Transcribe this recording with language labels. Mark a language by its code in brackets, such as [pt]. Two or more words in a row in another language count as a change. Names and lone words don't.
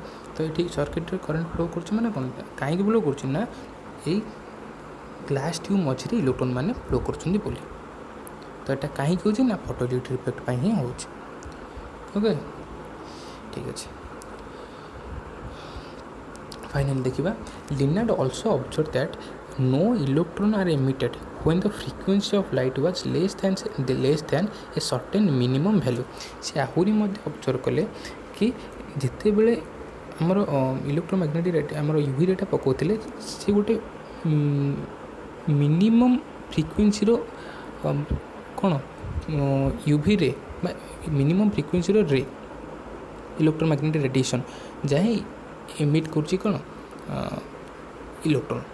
[or] ତ ଏଠି ସର୍କିଟ୍ରେ [en] current flow [or] କରୁଛି ମାନେ କ'ଣ, କାହିଁକି ଫ୍ଲୋ କରୁଛି ନା ଏଇ [en] glass tube [or] ମଝିରେ ଇଲେକ୍ଟ୍ରନ୍ ମାନେ ଫ୍ଲୋ କରୁଛନ୍ତି ବୋଲି। ତ ଏଇଟା କାହିଁକି ହେଉଛି ନା [en] photo electric effect [or] ପାଇଁ ହିଁ ହେଉଛି। [en] ଓକେ, [or] ଠିକ୍ ଅଛି। ଫାଇନାଲି ଦେଖିବା, [en] Lenard also observe that no electron are emitted when the frequency of light was less than a certain minimum value। [or] ସେ ଆହୁରି ମଧ୍ୟ ଅବଜର୍ଭ କଲେ କି ଯେତେବେଳେ ଆମର ଇଲେକ୍ଟ୍ରୋମାଗ୍ନେଟିକ୍ ରେଟ୍ ଆମର ୟୁଭି ରେଟା ପକାଉଥିଲେ, ସେ ଗୋଟେ ମିନିମମ୍ ଫ୍ରିକ୍ୱେନ୍ସିର କ'ଣ ୟୁଭିରେ ବା ମିନିମମ୍ ଫ୍ରିକ୍ୱେନ୍ସିର ରେ [en] electromagnetic radiation [or] ଯାହା ଏମିଟ୍ କରୁଛି କ'ଣ ଇଲେକ୍ଟ୍ରନ୍।